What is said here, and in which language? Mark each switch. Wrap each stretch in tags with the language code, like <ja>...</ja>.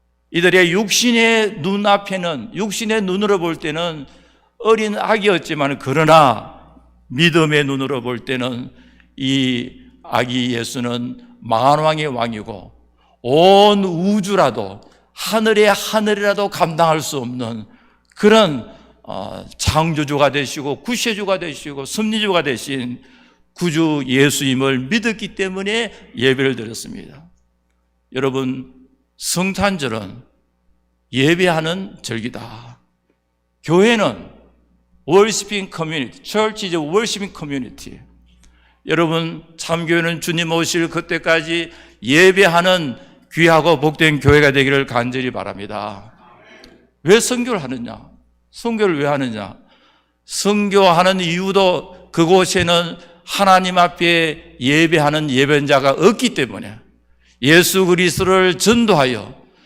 <ko>이들의 육신의 눈앞에는, 육신의 눈으로 볼 때는 어린 아기였지만 그러나 믿음의 눈으로 볼 때는 이 아기 예수는 만왕의 왕이고 온 우주라도 하늘이라도 감당할 수 없는 그런 창조주가 되시고 구세주가 되시고 섭리주가 되신 구주 예수님을 믿었기 때문에 예배를 드렸습니다. 여러분, 성탄절은 예배하는 절기다. 교회는</ko> <en>worshiping community, church is a worshiping community.</en> <ko>여러분, 참교회는 주님 오실 그때까지 예배하는 귀하고 복된 교회가 되기를 간절히 바랍니다. 왜 선교를 하느냐? 선교를 왜 하느냐? 선교하는 이유도 그곳에는 하나님 앞에 예배하는 예배자가 없기 때문에 예수 그리스도를 전도하여</ko>